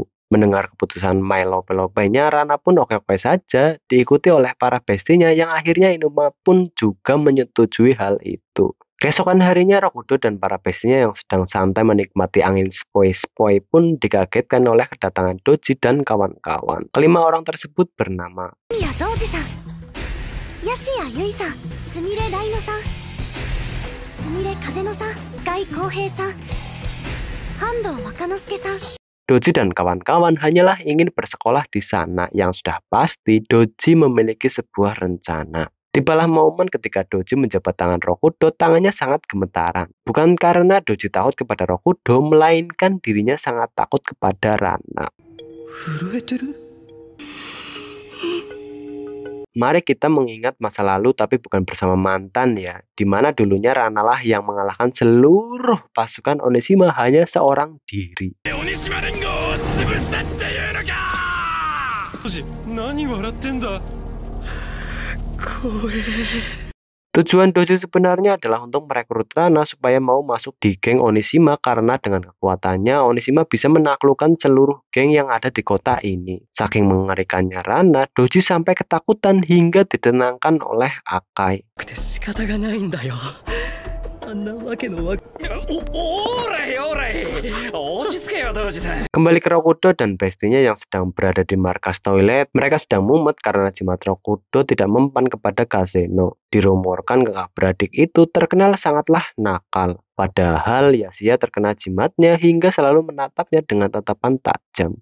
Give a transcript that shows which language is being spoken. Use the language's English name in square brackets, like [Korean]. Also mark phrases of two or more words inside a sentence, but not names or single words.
[Indonesian] Mendengar keputusan main lope-lopenya, Rana pun oke-oke saja, diikuti oleh para bestinya yang akhirnya Inuma pun juga menyetujui hal itu. Keesokan harinya, Rokudo dan para bestinya yang sedang santai menikmati angin sepoi-sepoi pun dikagetkan oleh kedatangan Doji dan kawan-kawan. Kelima orang tersebut bernama [Japanese] 宮道次さん、ヤシヤユイさん、すみれライノさん、すみれ風乃さん、甲斐浩平さん、半藤若之助さん。 [Indonesian] Doji dan kawan-kawan hanyalah ingin bersekolah di sana. Yang sudah pasti Doji memiliki sebuah rencana. Tibalah momen ketika Doji menjabat tangan Rokudo, tangannya sangat gemetaran. Bukan karena Doji takut kepada Rokudo, melainkan dirinya sangat takut kepada Rana. [Japanese] 震えてる。 [Indonesian] Mari kita mengingat masa lalu tapi bukan bersama mantan ya. Dimana dulunya Rana lah yang mengalahkan seluruh pasukan Onishima hanya seorang diri. [Japanese] 鬼島連合を潰したっていうのか。何笑ってんだ。怖え。 [Indonesian] Tujuan Doji sebenarnya adalah untuk merekrut Rana supaya mau masuk di geng Onishima karena dengan kekuatannya Onishima bisa menaklukkan seluruh geng yang ada di kota ini. Saking mengerikannya Rana, Doji sampai ketakutan hingga ditenangkan oleh Akai. [Japanese] 仕方がないんだよ。あんなわけのわ。おらいおらい。落ち着けよ道次さん。 [Indonesian] Kembali ke Rokudo dan bestinya yang sedang berada di markas toilet, mereka sedang mumet karena jimat Rokudo tidak mempan kepada Kazeno. Dirumorkan kakak beradik itu terkenal sangatlah nakal. Padahal Yasuya terkena jimatnya hingga selalu menatapnya dengan tatapan tajam.